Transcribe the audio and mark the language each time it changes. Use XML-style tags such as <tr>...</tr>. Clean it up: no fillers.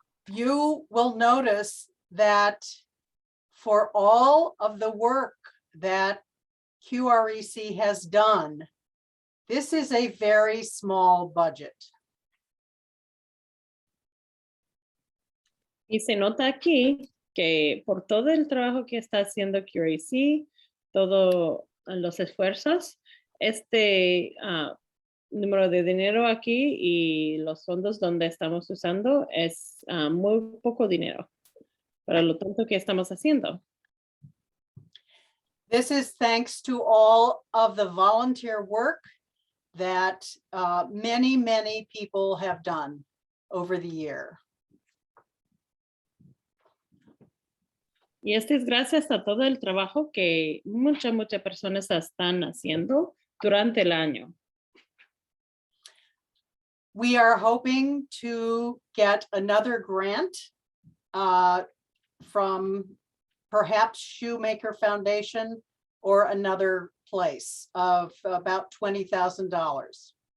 <en>You will notice that for all of the work that QREC has done, this is a very small budget.</en> <es>Y se nota aquí que por todo el trabajo que está haciendo QREC, todos los esfuerzos, este número de dinero aquí y los fondos donde estamos usando es muy poco dinero para lo tanto que estamos haciendo.</es> <en>This is thanks to all of the volunteer work that many people have done over the year.</en> <es>Y esto es gracias a todo el trabajo que muchas personas están haciendo durante el año.</es> <en>We are hoping to get another grant from perhaps Shoemaker Foundation or another place of about $20,000.</en>